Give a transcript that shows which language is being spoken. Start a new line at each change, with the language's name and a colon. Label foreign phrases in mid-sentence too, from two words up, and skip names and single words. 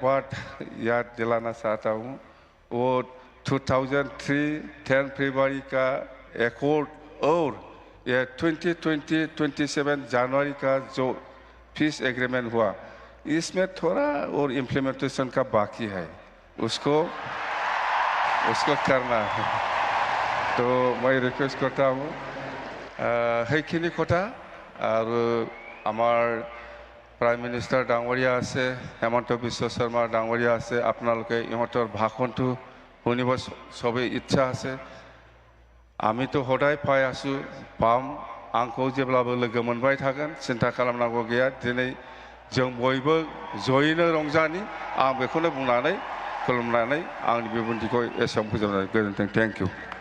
Hindi: बात याद दिलाना चाहता हूँ वो 2003 10 फरवरी का एकॉर्ड और ये 27 जनवरी का जो पीस एग्रीमेंट हुआ इसमें थोड़ा और इम्प्लीमेंटेशन का बाकी है उसको करना है तो मैं रिक्वेस्ट करता हूँ
Assamese: সেইখিনি কথা
Hindi: और हमार
English: prime minister
Hindi: डांगरिया
Assamese: আছে হেমন্ত বিশ্ব শৰ্মা ডাঙৰীয়া আছে আপোনালোকে ইহঁতৰ ভাষণটো শুনিব সবে ইচ্ছা আছে আমি তো হদায় পাই আছো পাম
Bodo: आंखौ जेब्लाबो लोगो मोनबाय थागोन सिन्था खालामनांगौ गैया दिनै जों बयबो जयैनो रंजानि आं बेखौनो बुंनानै खुलुमनानै आंनि बिबुंथिखौ एसेयावनो फोजोबनाय गोजोन्थों
English: thank you